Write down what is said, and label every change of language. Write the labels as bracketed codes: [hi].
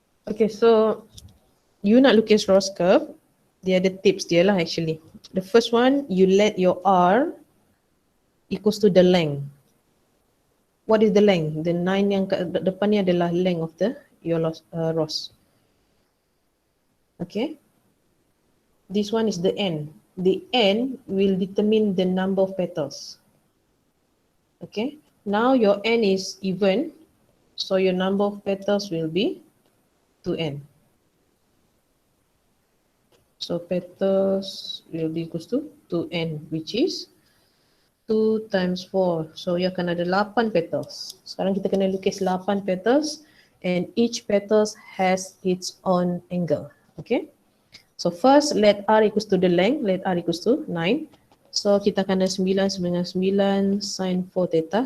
[ms] Okay, so you nak lukis Ross curve, dia ada tips dia lah actually. [en] The first one, you let your R equals to the length. What is the length? The 9 [ms] yang kat depan ni adalah [en] length of your Ross. Okay. This one is the N. The N will determine the number of petals. Okay. Now your N is even, so your number of petals will be 2N. So petals will be equals to 2N, which is 2 times 4. So you akan ada 8 petals. [ms] Sekarang kita kena lukis [en] 8 petals, and each petals has its own angle. Okay. So first, let R equals to the length, let R equals to 9. [ms] So kita akan ada 9 sama dengan 9 sin 4 theta.